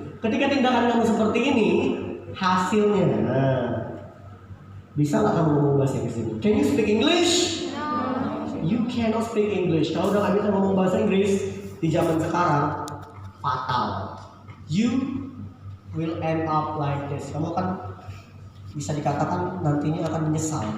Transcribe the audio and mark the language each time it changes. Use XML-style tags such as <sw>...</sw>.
<id>Ketika tindakan kamu seperti ini, hasilnya, bisa nggak kamu ngomong bahasa Inggris ini?</id> <en>Can you speak English? You cannot speak English.</en> <id>Kalau udah nggak bisa ngomong bahasa Inggris di zaman sekarang, fatal.</id> <en>You will end up like this.</en> <id>Kamu akan bisa dikatakan nantinya akan menyesal.</id>